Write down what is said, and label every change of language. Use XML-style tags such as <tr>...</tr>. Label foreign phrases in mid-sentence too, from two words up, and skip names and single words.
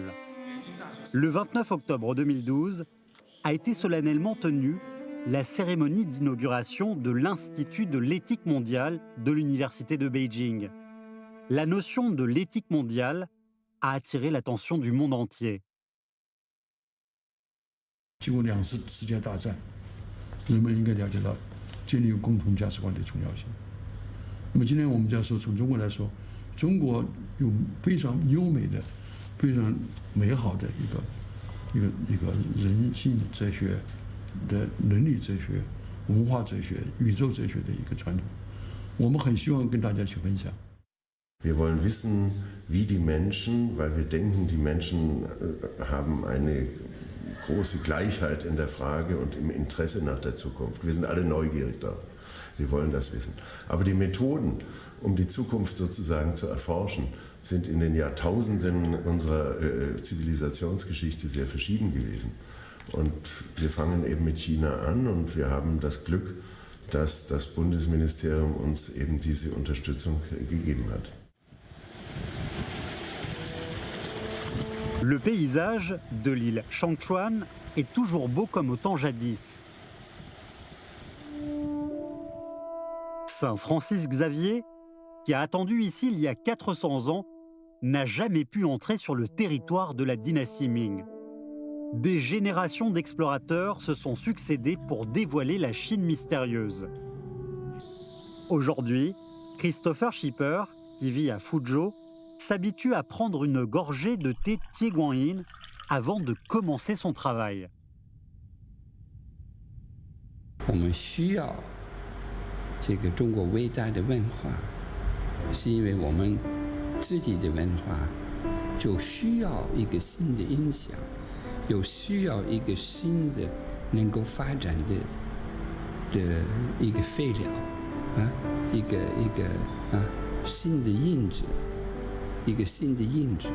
<fr>Le 29 octobre 2012 a été solennellement tenue la cérémonie d'inauguration de l'Institut de l'éthique mondiale de l'Université de Beijing. La notion de l'éthique mondiale a attiré l'attention du monde entier.</fr> <zh>经过2次世界大战，人们应该了解到建立共同价值观的重要性。那么今天我们就要说，从中国来说，中国有非常优美的、非常美好的一个人性哲学的伦理哲学、文化哲学、宇宙哲学的一个传统，我们很希望跟大家去分享。</zh> <de>Wir wollen wissen, wie die Menschen, weil wir denken, die Menschen haben eine große Gleichheit in der Frage und im Interesse nach der Zukunft. Wir sind alle neugierig da. Wir wollen das wissen. Aber die Methoden, um die Zukunft sozusagen zu erforschen, sind in den Jahrtausenden unserer Zivilisationsgeschichte sehr verschieden gewesen. Und wir fangen eben mit China an und wir haben das Glück, dass das Bundesministerium uns eben diese Unterstützung gegeben hat.</de> <fr>Le paysage de l'île Shangchuan est toujours beau comme au temps jadis. Saint Francis Xavier, qui a attendu ici il y a 400 ans, n'a jamais pu entrer sur le territoire de la dynastie Ming. Des générations d'explorateurs se sont succédés pour dévoiler la Chine mystérieuse. Aujourd'hui, Christopher Schipper, qui vit à Fuzhou, s'habitue à prendre une gorgée de thé Tieguanyin avant de commencer son travail.</fr> <zh>我们需要这个中国伟大的文化，是因为我们自己的文化就需要一个新的影响，有需要一个新的能够发展的一个废料啊，一个新的印子，一个新的印子。</zh>